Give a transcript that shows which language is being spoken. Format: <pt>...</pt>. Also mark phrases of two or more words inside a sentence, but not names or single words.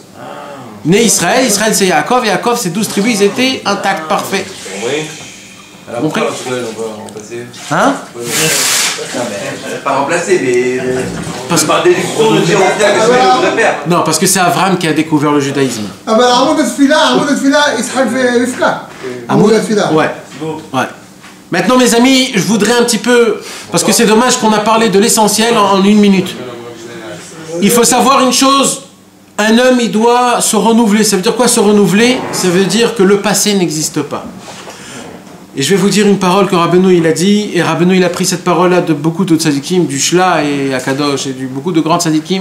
<fr>Bnei Israël. Israël, c'est Yaakov. Yaakov, ces 12 tribus, ils étaient intacts, parfaits. Oui. Compris? On va remplacer. Hein? Pas remplacer, mais. Parce que... Par déduction de dire au final que c'est le vrai père. Non, parce que c'est Abraham qui a découvert le judaïsme.</fr> <he>אבל עמוד התפילה, יצחק ורבקה. עמוד התפילה.</he> <fr>Ouais. Ouais. Maintenant, mes amis, je voudrais un petit peu, parce que c'est dommage qu'on a parlé de l'essentiel en 1 minute. Il faut savoir une chose, un homme, il doit se renouveler. Ça veut dire quoi se renouveler? Ça veut dire que le passé n'existe pas. Et je vais vous dire une parole que Rabbeinu il a dit, et Rabbeinu il a pris cette parole-là de beaucoup de tzadikim, du Shla et Akadosh, et beaucoup de grands tzadikim.</fr>